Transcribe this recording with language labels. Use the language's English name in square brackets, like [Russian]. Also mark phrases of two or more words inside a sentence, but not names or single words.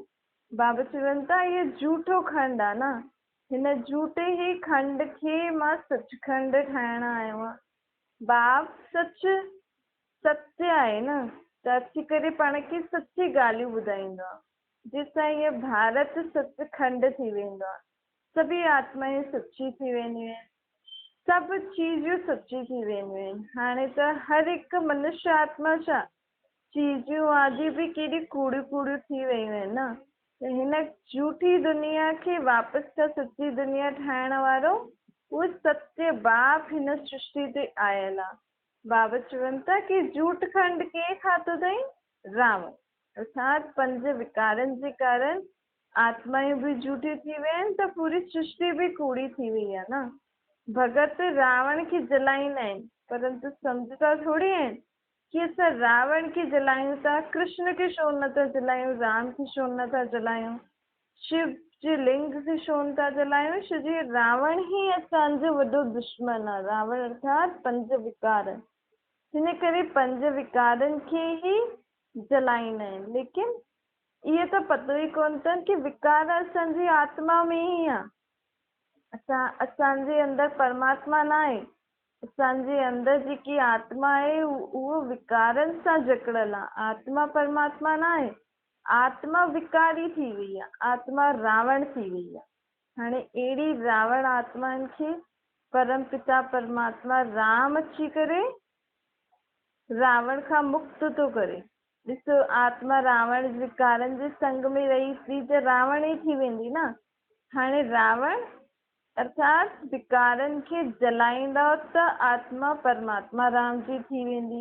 [Sindhi] बाबा चवनि था इहो झूठो खंड आहे न, हिन झूठे ई खंड खे मां सचखंड ठाहिण आयो आहियां। बाप सच सत्य आहे न, त अची करे पाण खे सची ॻाल्हियूं ॿुधाईंदो आहे, जंहिंसां इहो भारत सचखंड थी वेंदो आहे। सभी आत्माएं सची थी वेंदियूं आहिनि, सभु चीजूं सची थी वेंदियूं आहिनि। हाणे त हर हिकु मनुष्य आत्मा छा चीजूं आदि बि केॾी कूड़ियूं कूड़ियूं थी वियूं आहिनि न। त हिन झूठी दुनिया खे वापसि सां सची दुनिया ठाहिण वारो उहो सत्य बाप हिन सृष्टि ते आयल आहे। बाबा चवनि था कि झूठ खंड केरु ठातो अथई? रावण। अर्थात 5 विकारनि जे कारण आत्मायूं बि झूठी थी विया आहिनि, त पूरी सृष्टि बि कूड़ी थी वई आहे न। भगत रावण खे जलाईंदा आहिनि, परंतु सम्झंदा थोरी आहिनि कि असां रावण खे जलायूं था, कृष्ण खे छो नथा जलायूं, राम खे छो नथा जलायूं, शिव जे लिंग खे छो नथा जलायूं? छो जे रावण ई असांजो वॾो दुश्मन आहे। रावण अर्थात 5 विकार। हिन करे 5 विकारनि खे ई जलाईंदा आहिनि। लेकिन इहो त पतो ई कोन अथनि कि विकार असांजी आत्मा में ई आहे। असांजे अंदरि परमात्मा न आहे। असांजे अंदरि जेकी आत्मा आहे उहो विकारनि सां जकड़ियल आहे। आत्मा परमात्मा न आहे। आत्मा विकारी थी वई आहे, आत्मा रावण थी वई आहे। हाणे अहिड़ी रावण आत्माउनि खे परम पिता परमात्मा राम अची करे रावण खां मुक्त थो करे। ॾिसो, आत्मा रावण विकारनि जे संग में रही थी त रावण ई थी वेंदी न। हाणे रावण अर्थात विकारनि खे जलाईंदा त आत्मा परमात्मा राम जी थी वेंदी।